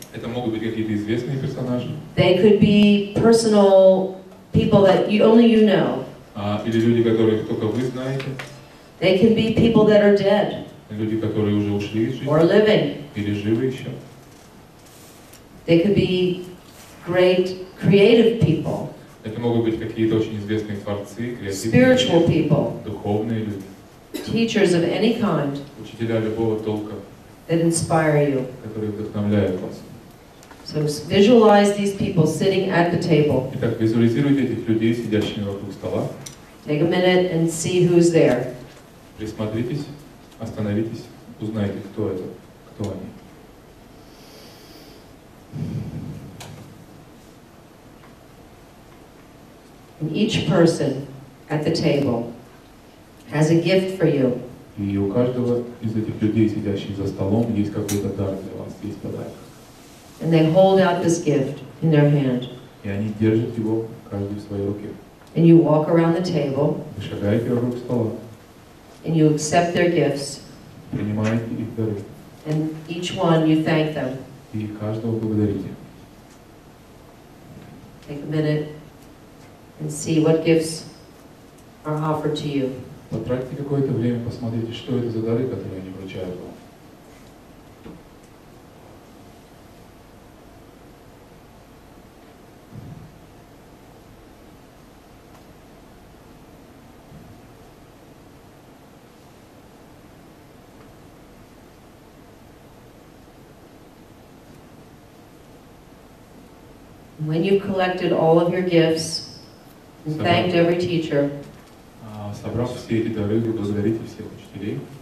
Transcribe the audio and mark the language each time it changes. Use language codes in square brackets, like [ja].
[ru] Это могут быть какие-то известные персонажи. [en] They could be personal people that only you know. [ru] Или люди, которых только вы знаете. [en] They can be people that are dead. [ru] Люди, которые уже ушли из жизни. [en] Or living. [ru] Или живы еще. [en] They could be great creative people. [ru] Это могут быть какие-то очень известные творцы, креативные, [en] Spiritual people. [ru] духовные люди. [en] teachers of any kind [ru] учителя любого толка, [en] that inspire you. [ru] которые вдохновляют вас. [en] So visualize these people sitting at the table. [ru] Итак, визуализируйте этих людей, сидящими вокруг стола. [en] Take a minute and see who's there. [ru] Присмотритесь, остановитесь, узнайте, кто это, кто они. [en] And each person at the table has a gift for you. [ru] И у каждого из этих людей, сидящих за столом, есть какой-то дар для вас, есть подарок. [en] And they hold out this gift in their hand. [ru] И они держат его, каждый в своей руке. [en] And you walk around the table. [ru] Вы шагаете вокруг стола. [en] And you accept their gifts. [ru] Принимаете их дары. [en] And each one you thank them. [ru] И каждого благодарите. [en] Take a minute and see what gifts are offered to you. [ru] Потратьте какое-то время, посмотрите, что это за дары, которые они вручают вам. [en] When you've collected all of your gifts and thanked every teacher, [ru] собрав все эти дары, вы благодарите всех учителей.